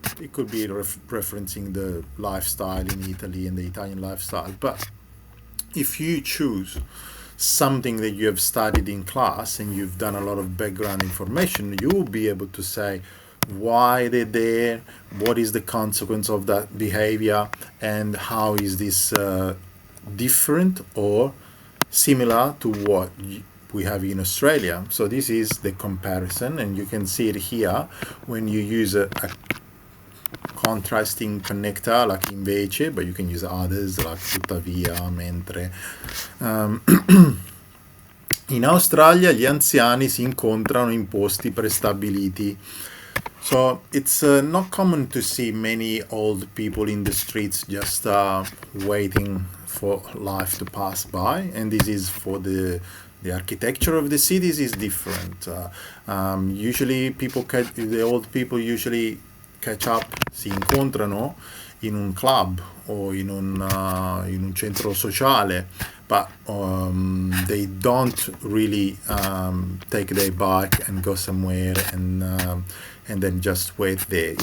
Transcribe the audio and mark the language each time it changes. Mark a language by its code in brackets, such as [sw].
[en] It could be referencing the lifestyle in Italy and the Italian lifestyle, but if you choose something that you have studied in class and you've done a lot of background information, you will be able to say why they're there, what is the consequence of that behavior, and how is this different or similar to what we have in Australia. So this is the comparison, and you can see it here when you use a contrasting connector like invece, but you can use others like tuttavia, mentre. [it] In Australia gli anziani si incontrano in posti prestabiliti. [en] So it's not common to see many old people in the streets just waiting for life to pass by, and this is for the architecture of the cities is different. Usually the old people usually catch up, [it] si incontrano in un club o in un centro sociale, [en] but they don't really take their bike and go somewhere and then just wait there.